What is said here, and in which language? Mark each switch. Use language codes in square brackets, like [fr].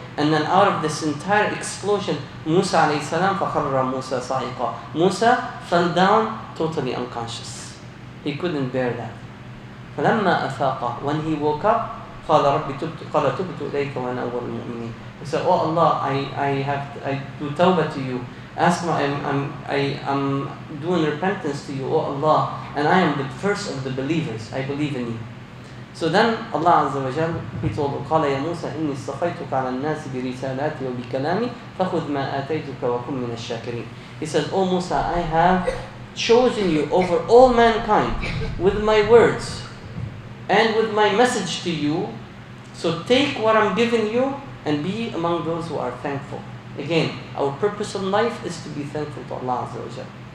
[en] And then out of this entire explosion, Musa alayhi salam, [ar] فَخَرَّ مُوسَى صَعِقًا. [en] Musa fell down totally unconscious. He couldn't bear that. [ar] فَلَمَّا أَفَاقَ. [en] When he woke up, [ar] قَالَ تُبْتُ إِلَيْكَ وَأَنَا أَوَّلُ الْمُؤْمِنِينَ. [en] He said, "Oh Allah, I do tawbah to you. I'm doing repentance to you, oh Allah, and I am the first of the believers. I believe in you." So then Allah Azza wa Jal, He told him, [ar] قال يا موسى إني اصطفيتك على الناس برسالاتي وبكلامي فخذ ما آتيتك وكن من الشاكرين. [en] He says, "Oh Musa, I have chosen you over all mankind with my words and with my message to you. So take what I'm giving you and be among those who are thankful." Again, our purpose in life is to be thankful to Allah Azza wa Jal.